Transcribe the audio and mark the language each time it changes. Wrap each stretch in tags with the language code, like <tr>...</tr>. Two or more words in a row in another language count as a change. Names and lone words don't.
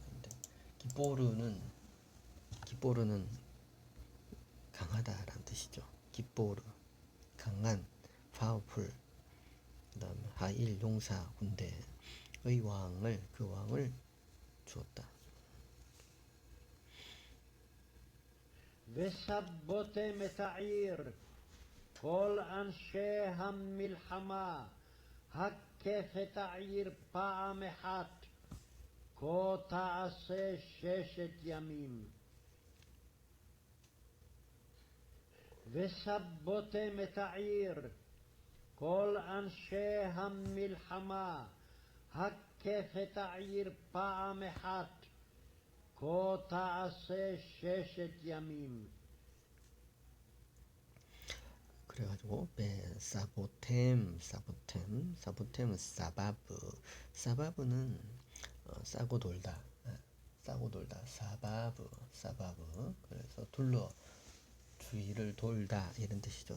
<ko>기뽀르는 강하다라는 뜻이죠. 기뽀르 강한, 파워풀. 그다음에 하일 용사 군대의 왕을, 그 왕을 주었다.</ko> <he>וסבותם את העיר כל אנשי המלחמה, הקף את העיר פעם אחת, כה תעשה 6 ימים. וסבותם את העיר, כל אנשי המלחמה, הקף את העיר פעם אחת, כה תעשה 6 ימים.</he> <ko>그래가지고 사보템은 사바브는 싸고 돌다, 사바브. 그래서 주위를 돌다 이런 뜻이죠.</ko>